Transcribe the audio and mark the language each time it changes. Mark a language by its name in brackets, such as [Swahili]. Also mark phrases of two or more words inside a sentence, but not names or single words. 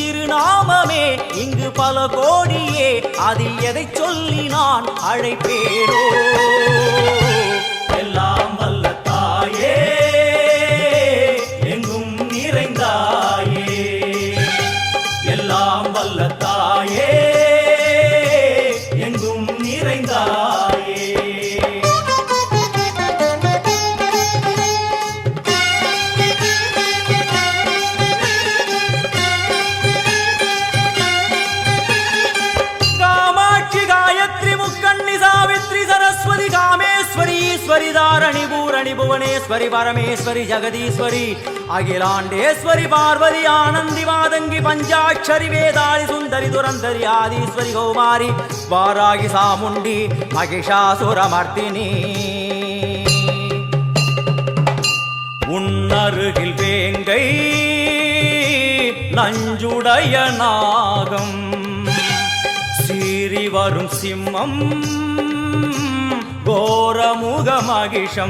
[Tamil] நாமமே இங்கு பல கோடியே, அதில் எதை சொல்லி நான் அழைப்பேனோ. எல்லாம் வல்ல தாயே எங்கும் நிறைந்தாயே, எல்லாம் வல்ல தாயே எங்கும் நிறைந்தாயே. [Sanskrit] सरस्वती कामेश्वरी ईश्वरी धारणी पूरणी भुवनेश्वरी परमेश्वरी जगदीश्वरी अखिलांडेश्वरी पार्वती आनंदी मादंगी पंचाक्षरी वेदाली सुंदरी दुरंधरी आदीश्वरी कौमारी वारागी सामुंडी महिषासुरमर्दिनी. [Tamil] உன்னருகில் வேங்கை நஞ்சுடைய நாகம், சீறி வரும் சிம்மம் கோரமுக மகிஷம்.